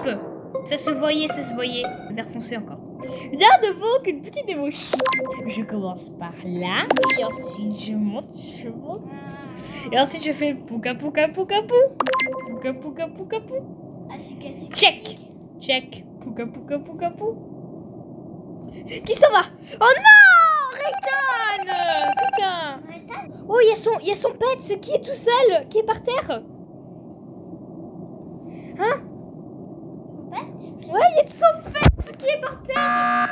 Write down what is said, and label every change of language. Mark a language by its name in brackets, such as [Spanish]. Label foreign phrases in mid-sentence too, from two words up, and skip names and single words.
[French] Ça se voyait. Le vert foncé encore. Il y a de vous qu'une petite émotion. Je commence par là, et ensuite je monte. Et ensuite je fais pouka pouka pouka pou. Pouka pouka pouka pou. Check. Pouka pouka pouka pou. Qui s'en va? Oh non! Rayton! Putain! Oh, il y a son pet, ce qui est tout seul, qui est par terre. Hein? Ouais, il y a son pet qui est par terre.